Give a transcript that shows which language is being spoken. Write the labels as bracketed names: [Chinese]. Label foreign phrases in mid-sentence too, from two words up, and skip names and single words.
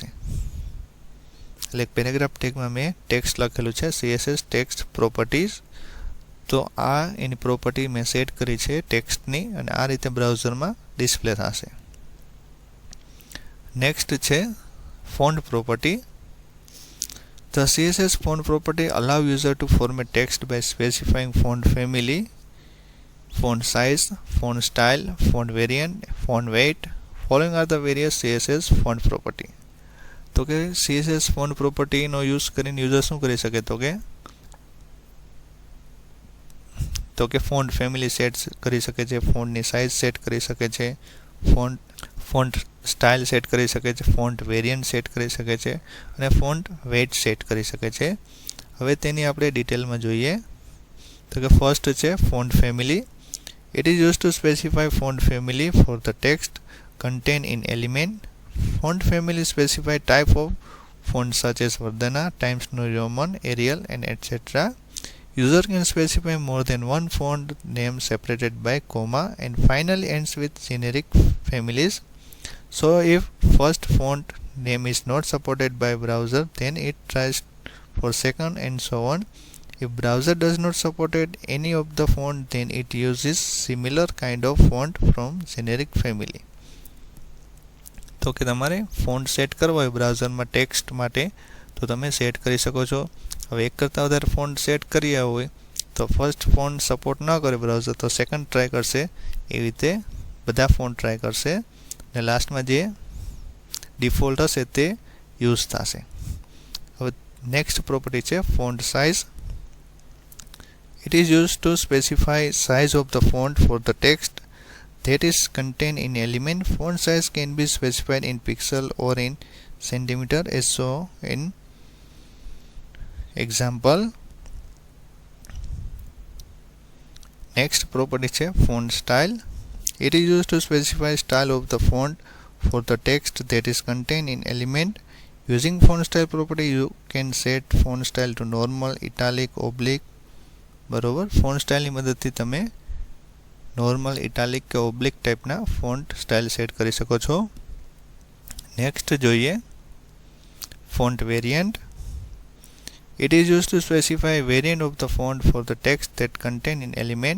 [Gujarati] એટલે પેરેગ્રાફ ટેગમાં મેં ટેક્સ્ટ લખેલું છે [English] CSS text properties. [Gujarati] તો આ એની પ્રોપર્ટી મેં સેટ કરી છે ટેક્સ્ટની અને આ રીતે બ્રાઉઝરમાં ડિસ્પ્લે થશે. નેક્સ્ટ છે [English] font property. The CSS font property allow user to format text by specifying font family, font size, font style, font variant, font weight. Following are the various CSS font property. [Gujarati] તો કે [English] CSS font property [Gujarati] નો યુઝ કરીને યુઝર શું કરી શકે તો કે [English] font family [Gujarati] સેટ કરી શકે છે, ફોન્ટની સાઇઝ સેટ કરી શકે છે, [English] font style [Gujarati] સેટ કરી શકે છે, [English] font variant [Gujarati] સેટ કરી શકે છે અને [English] font weight [Gujarati] સેટ કરી શકે છે. હવે તેની આપણે ડિટેલમાં જોઈએ તો કે ફર્સ્ટ છે [English] font family. It is use to specify font family for the text contained in element. Font family specify type of font such as Vardhana, Times New Roman, Arial and etc. User can specify more than one font name separated by comma and finally ends with generic families. So if first font name is not supported by browser, then it tries for second and so on. If browser does not support any of the font, then it uses similar kind of font from generic family. [Gujarati] તો કે તમારે ફોન્ટ સેટ કરવો હોય બ્રાઉઝરમાં ટેક્સ્ટ માટે તો તમે સેટ કરી શકો છો. હવે એક કરતાં વધારે ફોન્ટ સેટ કર્યા હોય તો [English] first font support [Gujarati] ન કરે બ્રાઉઝર તો સેકન્ડ ટ્રાય કરશે, એવી રીતે બધા ફોન્ટ ટ્રાય કરશે અને લાસ્ટમાં જે ડિફોલ્ટ હશે તે યુઝ થશે. હવે નેક્સ્ટ પ્રોપર્ટી છે [English] font size. It is use to specify size of the font for the text that is contained in element. Font size can be specified in pixel or in centimeter as so in example. Next property છે font style. It is used to specify style of the font for the text that is contained in element. Using font style property you can set font style to normal, italic, oblique. [Gujarati] બરોબર, ફોન્ટ સ્ટાઇલની મદદથી તમે નોર્મલ, ઇટાલિક કે ઓબ્લિક ટાઈપના [English] font style [Gujarati] સેટ કરી શકો છો. નેક્સ્ટ જોઈએ [English] font variant. It is use to specify variant of the font for the text that contain in element.